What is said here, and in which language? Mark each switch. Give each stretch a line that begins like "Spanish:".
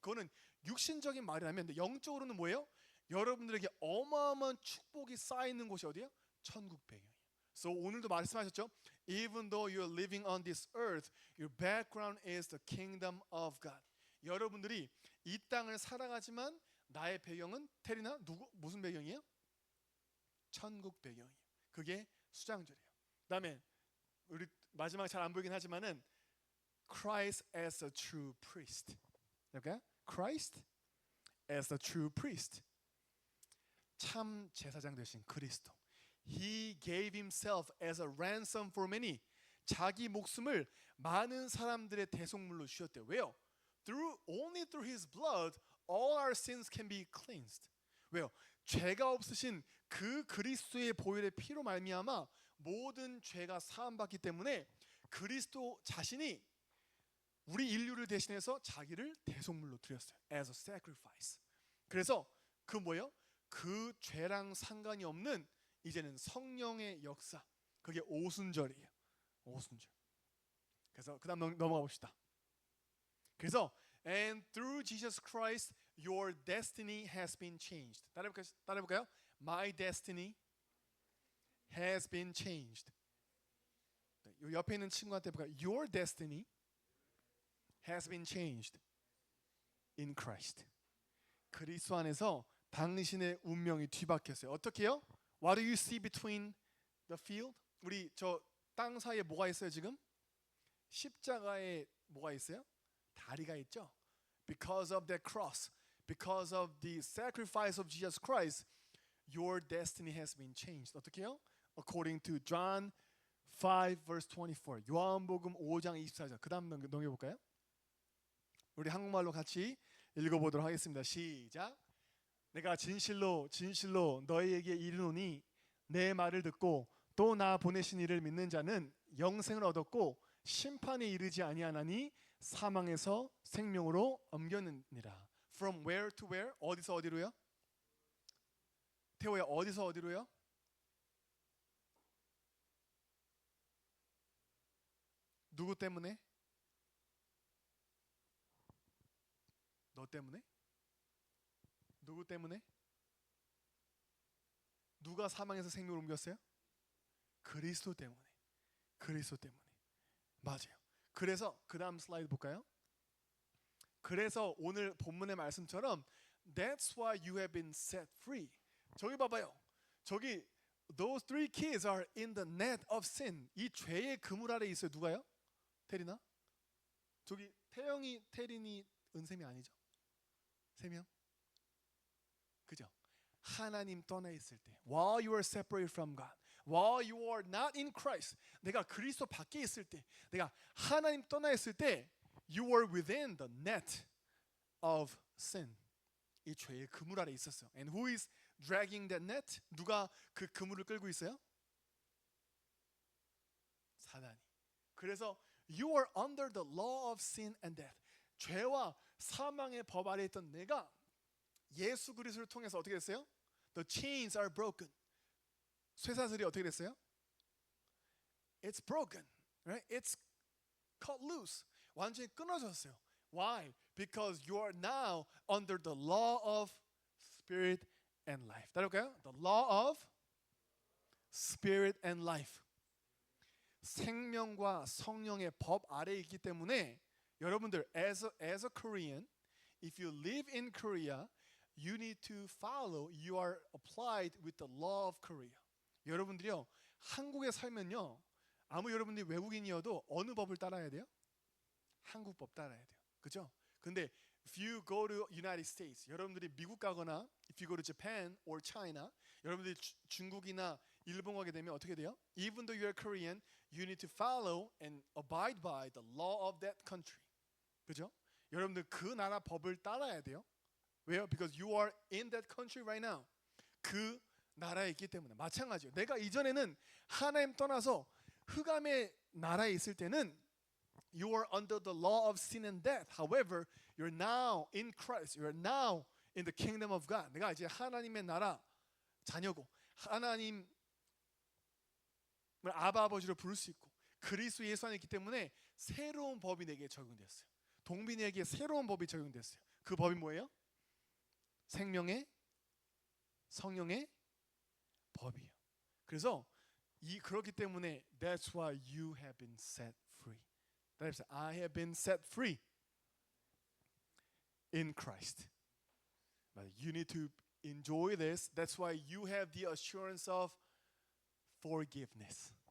Korean: 그거는 육신적인 말이라면 영적으로는 뭐예요? 여러분들에게 어마어마한 축복이 쌓이는 곳이 어디예요? 천국 배경이에요. So 오늘도 말씀하셨죠?
English: Even though you're living on this earth, your background is the kingdom of God.
Korean: 여러분들이 이 땅을 살아가지만 나의 배경은 테리나 무슨 배경이에요? 천국 배경이에요. 그게 수장절이에요. 그다음에 우리 마지막 잘 안 보이긴 하지만은
English: Christ as a true priest. okay? Christ as a true priest.
Korean: 참 제사장 되신 그리스도.
English: He gave himself as a ransom for many.
Korean: 자기 목숨을 많은 사람들의 대속물로 주셨대요. 왜요?
English: Only through his blood all our sins can be cleansed.
Korean: 왜요? 죄가 없으신 그 그리스도의 보혈의 피로 말미암아 모든 죄가 사함받기 때문에 그리스도 자신이 우리 인류를 대신해서 자기를 대속물로 드렸어요.
English: As a sacrifice.
Korean: 그래서 그 뭐예요? 그 죄랑 상관이 없는 이제는 성령의 역사. 그게 오순절이에요. 오순절. 그래서 그다음 넘어가 봅시다.
English: 그래서 and through Jesus Christ your destiny has been changed.
Korean: 따라해볼까요?
English: My destiny has been changed.
Korean: 옆에 있는 친구한테 볼까요?
English: Your destiny has been changed in Christ.
Korean: 그리스도 안에서 당신의 운명이 뒤바뀌었어요. 어떻게요?
English: What do you see between the field?
Korean: 우리 저 땅 사이에 뭐가 있어요 지금? 십자가에 뭐가 있어요? 다리가 있죠. Because of that cross, because of the sacrifice of Jesus Christ, your destiny has been changed. 어떻게요?
English: According to John 5 verse 24.
Korean: 요한복음 5장 24절. 그다음 넘겨볼까요? 우리 한국말로 같이 읽어보도록 하겠습니다. 시작. 내가 진실로 진실로 너희에게 이르노니 내 말을 듣고 또 나 보내신 이를 믿는 자는 영생을 얻었고 심판에 이르지 아니하나니 사망에서 생명으로 옮겼느니라.
English: From where to where?
Korean: 어디서 어디로요? 태호야 어디서 어디로요? 누구 때문에? 너 때문에? 누구 때문에? 누가 사망에서 생명을 옮겼어요? 그리스도 때문에. 그리스도 때문에. 맞아요. 그래서 그 다음 슬라이드 볼까요? 그래서 오늘 본문의 말씀처럼
English: That's why you have been set free.
Korean: 저기 봐봐요.
English: 저기 Those three kids are in the net of sin.
Korean: 이 죄의 그물 아래 있어요. 누가요? 테리나? 저기 태영이, 태린이, 은샘이 아니죠? 세 명? 그죠? 하나님 떠나 있을 때
English: While you are separated from God, while you are not in Christ,
Korean: 내가 그리스도 밖에 있을 때, 내가 하나님 떠나 있을 때
English: You were within the net of sin.
Korean: 이 죄의 그물 아래 있었어요.
English: And who is dragging that net?
Korean: 누가 그 그물을 끌고 있어요? 사단이.
English: 그래서 You are under the law of sin and death.
Korean: 죄와 사망의 법 아래 있던 내가 예수 그리스도를 통해서 어떻게 됐어요?
English: The chains are broken.
Korean: 쇠사슬이 어떻게 됐어요?
English: It's broken, right? It's cut loose.
Korean: 완전히 끊어졌어요.
English: Why? Because you are now under the law of spirit and life.
Korean: 따라볼까요?
English: The law of spirit and life.
Korean: 생명과 성령의 법 아래에 있기 때문에 여러분들
English: as a Korean, if you live in Korea, you need to follow. You are applied with the law of Korea.
Korean: 여러분들이요 한국에 살면요 아무 여러분들이 외국인이어도 어느 법을 따라야 돼요? 한국 법 따라야 돼요. 그죠?
English: 근데 if you go to United States,
Korean: 여러분들이 미국 가거나
English: if you go to Japan or China,
Korean: 여러분들이 중국이나 일본 가게 되면 어떻게 돼요?
English: Even though you are Korean, you need to follow and abide by the law of that country.
Korean: 그죠? 여러분들 그 나라 법을 따라야 돼요. 왜요?
English: Because you are in that country right now.
Korean: 그 나라에 있기 때문에 마찬가지예요. 내가 이전에는 하나님 떠나서 흑암의 나라에 있을 때는
English: You are under the law of sin and death. However, you're now in Christ. You're now in the kingdom of God.
Korean: 내가 이제 하나님의 나라 자녀고 하나님을 아바 아버지로 부를 수 있고 그리스도 예수 안에 있기 때문에 새로운 법이 내게 적용됐어요. 동빈이에게 새로운 법이 적용됐어요. 그 법이 뭐예요? 생명의 성령의 법이에요. 그래서 그렇기 때문에
English: that's why you have been set free. I have been set free in Christ. You need to enjoy this. That's why you have the assurance of forgiveness.